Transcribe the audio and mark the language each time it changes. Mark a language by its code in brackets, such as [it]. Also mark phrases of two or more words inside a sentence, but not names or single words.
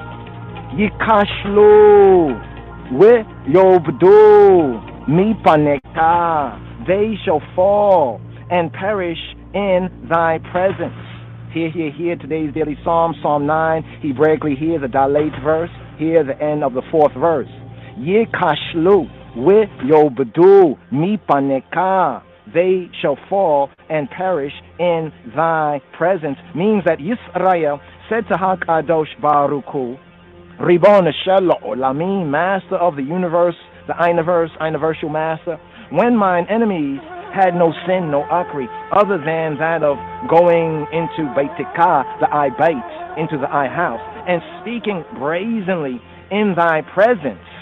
[he] יכשלו ויאבדו מפניך, [en] they shall fall and perish in thy presence. Here, today's daily psalm, Psalm 9, Hebraically here, the dilate verse, here, the end of the fourth verse. [he] יכשלו, ויאבדו, מפניך, [en] they shall fall and perish in thy presence, means that Yisrael said to [he] הקדוש ברוך ריבון של עולמים, [en] master of the universe, the universal master, when mine enemies had no sin, no akri, other than that of going into Beitika, the I bait, into the I house, and speaking brazenly in thy presence.